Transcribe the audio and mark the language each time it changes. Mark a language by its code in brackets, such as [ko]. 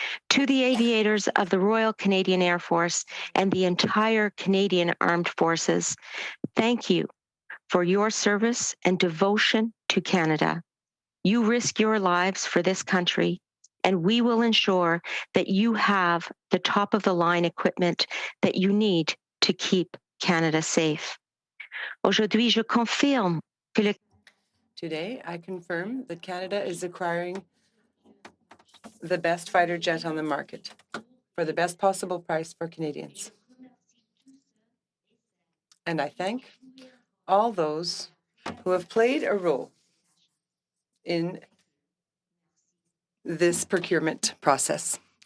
[en] To the aviators of the Royal Canadian Air Force and the entire Canadian Armed Forces, thank you for your service and devotion to Canada. You risk your lives for this country, and we will ensure that you have the top-of-the-line equipment that you need to keep Canada safe. [fr] Aujourd'hui, je confirme que le... [en] Today, I confirm that Canada is acquiring the best fighter jet on the market for the best possible price for Canadians. And I thank all those who have played a role in this procurement process.